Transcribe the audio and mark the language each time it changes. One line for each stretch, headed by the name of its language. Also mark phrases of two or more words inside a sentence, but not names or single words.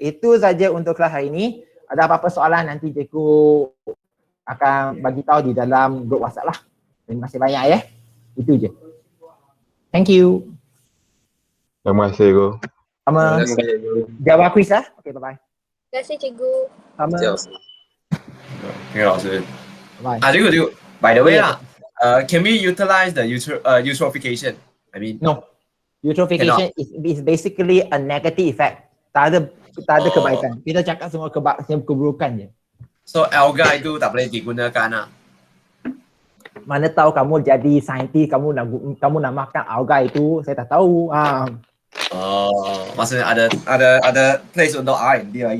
Malay: Itu saja untuk kelas hari ini. Ada apa-apa soalan nanti cikgu akan bagi tahu di dalam grup WhatsApp lah. Terima kasih banyak ya. Itu je.
English: Thank you.
Malay: Terima kasih, Cikgu. Sama. Jawab quiz lah. Okey, bye-bye. Terima kasih cikgu. Sama.
Chinese: 听老师
English: Bye.
Chinese: 这个就
English: by the way 啦，can we utilize the eutrophication? I mean, No. Eutrophication is basically a negative effect.
Malay: Tak ada kebaikan. Kita cakap semua keburukan je. so alga itu tak boleh digunakan lah. Mana tahu kamu jadi saintis, kamu nak makan alga itu, saya tak tahu. Maksudnya ada place untuk R&D lagi.